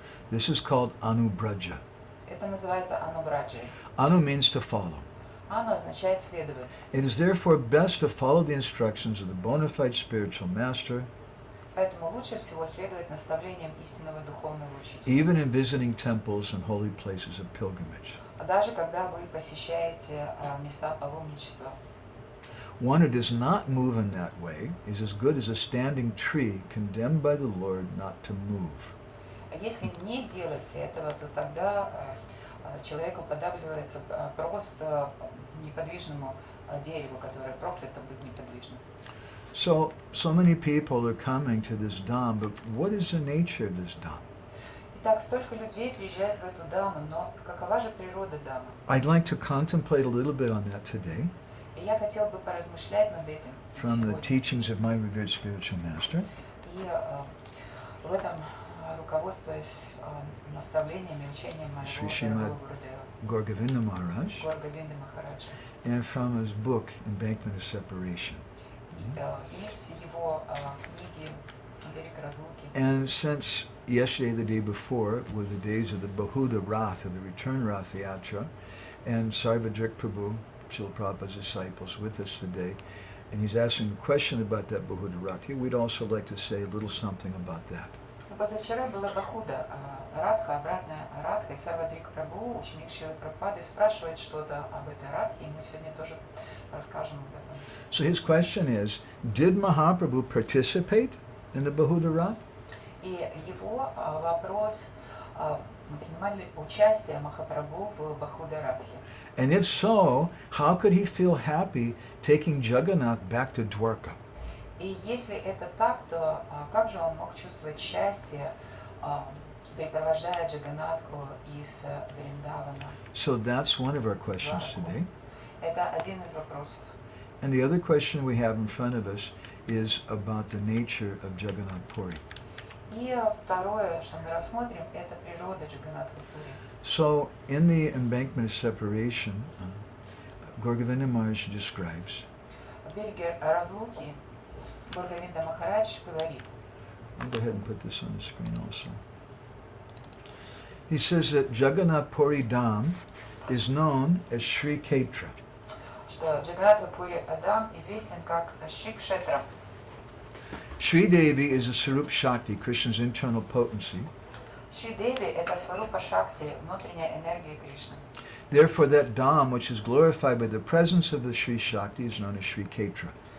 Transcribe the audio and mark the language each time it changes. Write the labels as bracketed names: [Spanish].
[English] This is called anubraja. [Russian] Это называется анубраджей. [English] Anu means to follow. [Russian] Ано означает следовать. [English] It is therefore best to follow the instructions of the bona fide spiritual master, [Russian] Поэтому лучше всего следовать наставлениям истинного духовного учителя. [English] even in visiting temples and holy places of pilgrimage. [Russian] Даже когда вы посещаете места паломничества. [English] One who does not move in that way is as good as a standing tree condemned by the Lord not to move. [Russian] Если не делать этого, то тогда человек уподобляется просто неподвижному дереву, которое проклято быть неподвижным. [English] So many people are coming to this Dham, but what is the nature of this Dham? [Russian] Итак, столько людей приезжает в эту даму, но какова же природа дамы? [English] I'd like to contemplate a little bit on that today [Russian] И я хотел бы поразмышлять над этим [English] from the [Russian] сегодня. [English] teachings of my revered spiritual master. [Russian] И в этом руководствуясь наставлениями, учением [English] Sri [Russian] моего [English] Srimad [Russian] первого Гурудева, [English] Gour Govinda Maharaj, [Russian] Гоур Говинды Махараджа, [English] and from his book Embankment of Separation. [Russian] из его книги «Берег разлуки». [English] And since yesterday, the day before, were the days of the Bahudha Ratha, the return Ratha-yatra, and Sarvadrik Prabhu, Srila Prabhupada's disciples, with us today, and he's asking a question about that Bahudha Ratha, we'd also like to say a little something about that. [Russian] Позавчера была Бахуда, Радха, обратная Радха, и Сарвадрик Прабху, ученик Шрилы Прабхупады, спрашивает что-то об этой Радхе, и мы сегодня тоже расскажем об этом. [English] So his question is, did Mahaprabhu participate in the Bahudha Ratha? [Russian] И его вопрос, принимали ли участие Махапрабху в Бахуда Радхе? [English] And if so, how could he feel happy taking Jagannath back to Dwarka? [Russian] И если это так, то как же он мог чувствовать счастье, препровождая Джаганнатху из Вриндавана? [English] So that's one of our questions today. [Russian] Это один из вопросов. [English] And the other question we have in front of us is about the nature of Jagannath Puri. [Russian] И второе, что мы рассмотрим, это природа Джаганнатха Пури. [English] So in the Embankment of Separation, Gour Govinda Maharaj describes, [Russian] В береге разлуки Гоур Говинда Махарадж говорит, [English] I'll go ahead and put this on the screen also. He says that Jagannath Puri Dham is known as Sri Chaitanya. [Russian] что Джаганнатха Пури Адам известен как Шри Кшетра. [English] Sri Devi is a Sarup Shakti, Krishna's internal potency. [Russian] Шри Деви – это Сварупа Шакти, внутренняя энергия Кришны. [English] Therefore, that Dham, which is glorified by the presence of the Sri Shakti, is known as Sri Chaitanya.